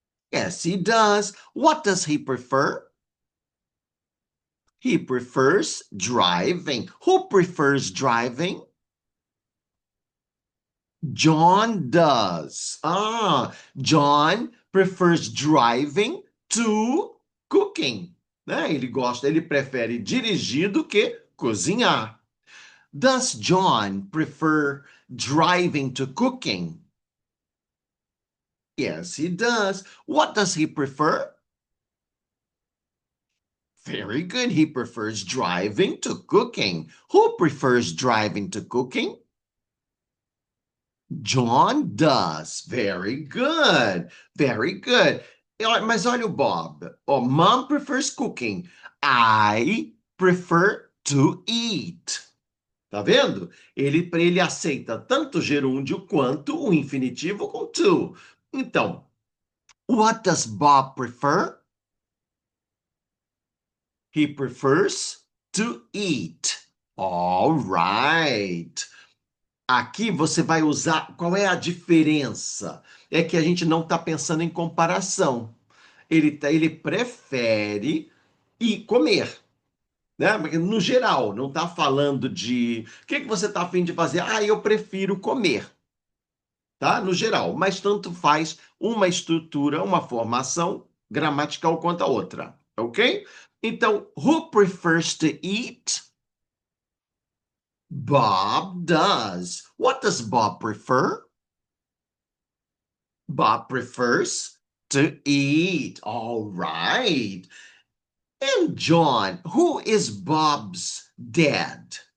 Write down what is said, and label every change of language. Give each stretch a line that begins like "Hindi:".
English: Yes, he does. What does he prefer? He prefers driving. Who prefers driving? John does. John prefers driving to cooking. Né?
Portuguese: Ele prefere dirigir do que cozinhar.
English: Does John prefer driving to cooking? Yes, he does. What does he prefer? Very good. He prefers driving to cooking. Who prefers driving to cooking? John does. Very good. Very good.
Portuguese: Mas olha o Bob.
English: Oh, Mom prefers cooking. I prefer to eat.
Portuguese: Tá vendo? Ele aceita tanto o gerúndio quanto o infinitivo com to.
English: Então, what does Bob prefer? He prefers to eat. All right.
Portuguese: Aqui você vai usar. Qual é a diferença? É que a gente não está pensando em comparação. Ele prefere ir comer, né? Porque, no geral, não está falando de. O que você está a fim de fazer? Eu prefiro comer, tá? No geral, mas tanto faz uma estrutura, uma formação gramatical quanto a outra, ok?
English: Então, who prefers to eat? Bob does. What does Bob prefer? Bob prefers to eat. All right. And John, who is Bob's dad?